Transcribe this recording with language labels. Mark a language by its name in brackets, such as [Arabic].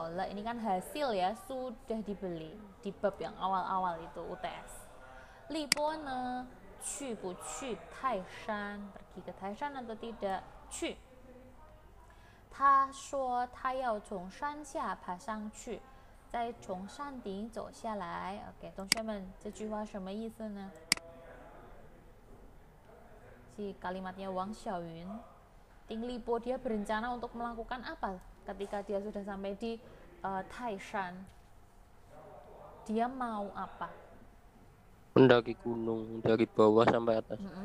[Indonesian] Ini kan hasil ya, sudah dibeli di bab yang awal-awal itu UTS. [Chinese] Li Bo ne, 去不去泰山? [Indonesian] Pergi ke Taishan atau tidak? [Chinese] 去。他说他要从山下爬上去。再从山顶走下来。OK， 同学们，这句话什么意思呢？ [Indonesian] Si kalimatnya Wang Xiaoyun, Ting Lipo dia berencana untuk melakukan apa ketika dia sudah sampai di Taishan? Dia mau apa? Mendaki gunung dari bawah sampai atas.